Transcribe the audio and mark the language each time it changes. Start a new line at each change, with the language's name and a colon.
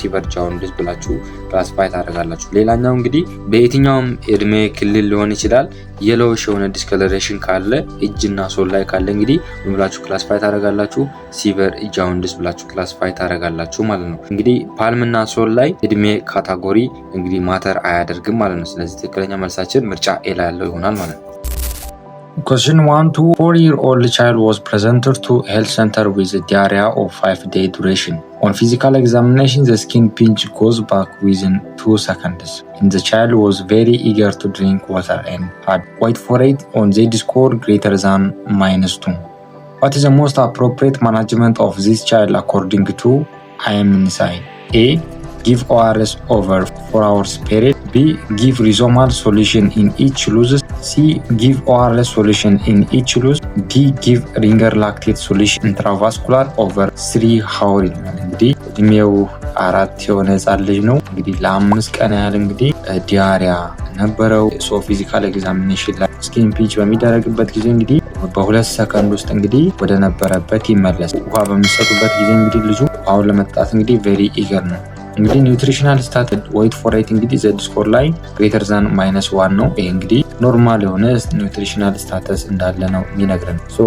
Amharic: ሲቨር jaundice ብላችሁ ክላሲፋይ ታደርጋላችሁ። ሌላኛው እንግዲህ በየትኛውም እድሜ ክልል ሊሆን ይችላል የሎዊሽ የሆነ ዲስኮሎሬሽን ካለ እጅና ሶል ላይ ካለ እንግዲህ ምን ብላችሁ ክላሲፋይ ታደርጋላችሁ? ሲቨር ጃውንዲስ ብላችሁ ክላሲፋይ ታደርጋላችሁ ማለት ነው። እንግዲህ ፓልምና ሶል ላይ እድሜ ካታጎሪ እንግዲህ ማተር አያደርግም ማለት ነው። ስለዚህ ትክክለኛ መልሳችን ምርጫ ኤ ላይ ያለው ይሆናል ማለት ነው።
English: Question 1 to 4-year-old child was presented to health center with diarrhea of 5-day duration. On physical examination, the skin pinch goes back within 2 seconds. And the child was very eager to drink water and had white forehead on Z-score greater than -2. What is the most appropriate management of this child according to IMNSI? A. Give ORS over 4 hours period. B. Give rhizomal solution in each loose. C. Give ORS solution in each loose. D. Give ringer lactate solution intravascular over 3 hours.
Amharic: እንግዲህ እድሜው 4 የሆነ ህጻን ልጅ ነው። እንግዲህ ለ5 ቀን ያህል እንግዲህ ዲያሪያ ነበረው። ፊዚካል ኤግዛሚኔሽን ላይ ስኪን ፒንች በሚደረግበት ጊዜ እንግዲህ በ2 ሰከንድ ውስጥ እንግዲህ ወደ ነበረበት ይመለስ። ውሃ በሚሰጡበት ጊዜ እንግዲህ ልጁ ውሃውን ለመጠጣት እንግዲህ ቬሪ ኢገር ነው። እንግዲህ ኒውትሪሽናል ስታተስ ዋይት ፎሬት እንግዲህ ዘድ ስኮር ላይ ግሬተር ዛን -1 ነው። ይሄ እንግዲህ ኖርማል የሆነ ኒውትሪሽናል ስታተስ እንዳለ ነው የሚነግረን።